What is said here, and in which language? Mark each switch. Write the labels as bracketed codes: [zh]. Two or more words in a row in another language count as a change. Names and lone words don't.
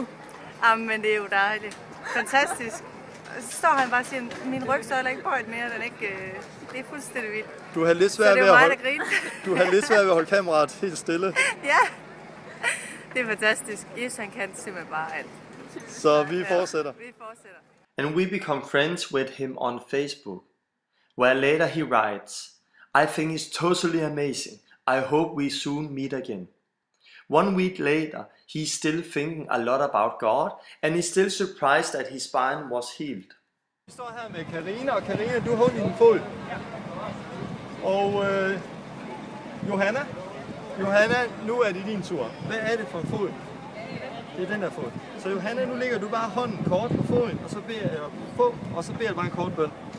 [da] Jamen, det er jo dejligt. Fantastisk. Så står han bare og siger, min rygsøjle er ikke bøjet mere, den er ikke... Det er fuldstændig vildt. Du har lidt svært ved at holde kameraet helt stille. Ja, det er fantastisk. Jesus, han kan simpelthen bare alt. Så vi fortsætter. Vi fortsætter. [en] And we become friends with him on Facebook, where later he writes, I think it's totally amazing. I hope we soon meet again. 1 week later, he's still thinking a lot about God, and he's still surprised that his spine was healed. [da] Vi står her med Karina, og Karina, du har ondt i din fod. Og Johanna, nu er det din tur. Hvad er det for en fod? Det er den der fod. Så Johanna, nu lægger du bare hånden kort på foden, og så beder jeg bare en kort bøn.